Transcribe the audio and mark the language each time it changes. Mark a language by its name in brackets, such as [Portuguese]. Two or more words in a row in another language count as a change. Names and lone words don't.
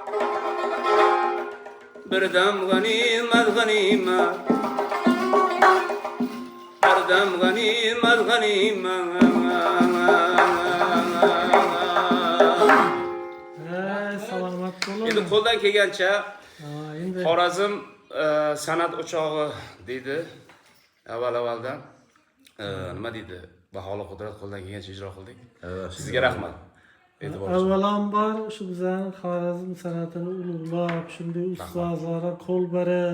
[Turkmen] Birdem ganimet, ganimet. Erdem ganimet, ganimet. Selamat olun. [Uzbek] Endi qo'ldan kelgancha Endi Xorazm san'at o'chog'i deydi. Avvaldan nima deydi? Baholi qudrat qo'ldan kelgancha ijro qildik. Sizga rahmat. avvalambor shu bizani Xorazm san'atini ulug'lab, shunday ustozlarga qo'l berib,